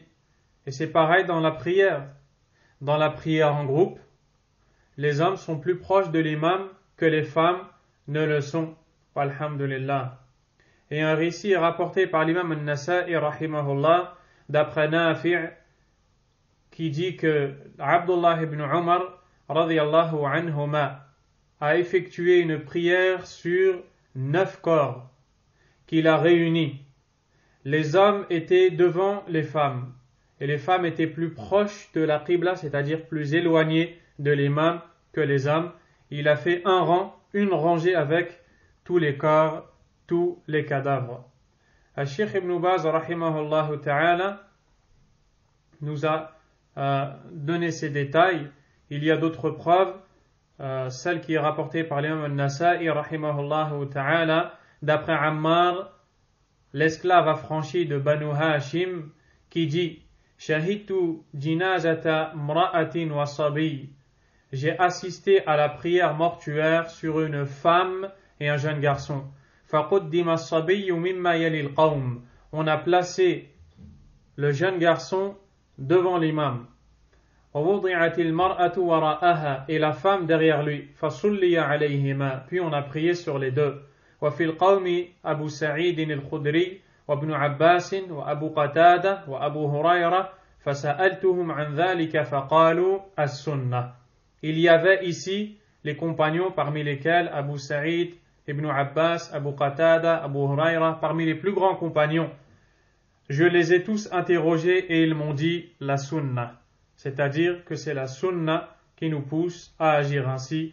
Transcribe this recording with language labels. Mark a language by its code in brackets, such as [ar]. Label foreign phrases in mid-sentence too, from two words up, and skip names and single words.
[fr] Et c'est pareil dans la prière. Dans la prière en groupe, les hommes sont plus proches de l'imam que les femmes ne le sont. Alhamdulillah. Et un récit est rapporté par l'imam al-Nasa'i rahimahullah d'après Nafi' qui dit que Abdullah ibn Umar [ar] رضي الله عنهما [fr] a effectué une prière sur 9 corps qu'il a réunis. Les hommes étaient devant les femmes et les femmes étaient plus proches de la qibla, c'est-à-dire plus éloignées de l'imam que les hommes. Il a fait un rang, une rangée avec tous les corps, tous les cadavres. Al-Sheikh Ibn Baz [ar] رحمه الله تعالى [fr] nous a donné ces détails. Il y a d'autres preuves, celle qui est rapportée par l'imam al-Nasa'i [ar] رحمه الله تعالى [fr] d'après Ammar, l'esclave affranchi de Banu Hashim, qui dit: [ar] شهدت جنازة امرأة وصبي. [fr] J'ai assisté à la prière mortuaire sur une femme et un jeune garçon. [ar] فقدم الصبي مما يلي القوم. [fr] On a placé le jeune garçon devant l'imam. [ar] ووضعت المرأة وراءه, [fr] et la femme derrière lui. [ar] فصلي عليهما, [fr] puis on a prié sur les deux. [ar] وفي القوم أبو سعيد الخدري وابن عباس وأبو قتادة وأبو هريرة فسألتهم عن ذلك فقالوا السنة. [fr] Il y avait ici les compagnons parmi lesquels Abu Sa'id, Ibn Abbas, Abu Qatada, Abu Hurayra, parmi les plus grands compagnons. Je les ai tous interrogés et ils m'ont dit la sunna. C'est-à-dire que c'est la sunna qui nous pousse à agir ainsi.